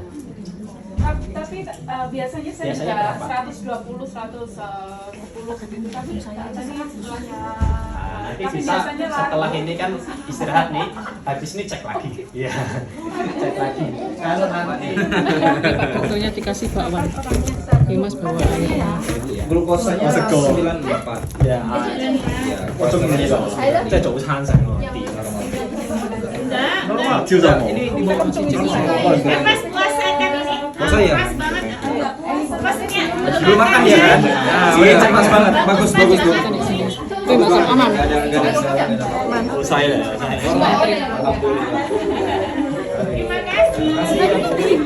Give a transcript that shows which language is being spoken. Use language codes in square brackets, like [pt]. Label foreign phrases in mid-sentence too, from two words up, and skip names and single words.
[id] Tapi biasanya saya juga 120, 110 gitu, tapi setelahnya nanti bisa setelah ini kan istirahat nih, habis ini cek lagi. Iya. Cek lagi. Kalau nanti Fotonya dikasih Pak Wan. Mas bawa air. Glukosanya 98. ya. [yue] 我中意呢個，即係早餐食咯，點啊咁啊？朝早冇。 [id] Mas puasa kan ini? Puasa ya? Pas banget. Puasanya. Belum makan ya kan? Nah, iya pas banget, bagus bagus tuh. Aman. Gak ada salah. Oh, saya. Terima kasih.